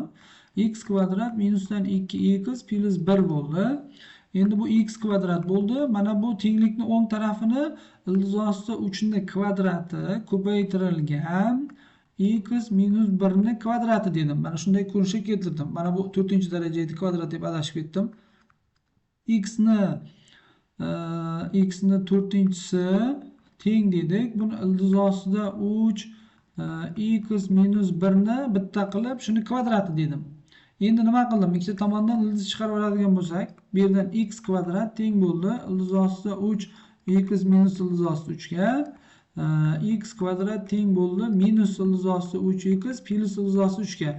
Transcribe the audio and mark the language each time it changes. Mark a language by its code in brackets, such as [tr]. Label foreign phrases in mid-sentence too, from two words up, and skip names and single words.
[uz] X kvadrat minusdan 2x plus 1 bo'ldi. Endi bu x kvadrat bo'ldi. Mana bu tenglikni o'ng tarafini ildiz ostida 3 ni kvadrati ko'paytirilgan x minus 1 ni kvadrati dedim. Mana shunday ko'rinishga keltirdim. Mana bu 4-darajali kvadrat deb adashib ketdim. x ni x ni 4-si teng dedik. Buni ildiz ostida 3 x minus 1 ni bitta qilib shuni kvadrati dedim. Endi nima qildim? Ikkita tomondan ildiz chiqarib oladigan bo'lsak, bu yerdan x kvadrat teng bo'ldi. Ildiz ostida 3 x minus ildiz ostida 3 ga x kvadrat teng bo'ldi minus ildiz osti 3x plus ildiz osti 3 ga.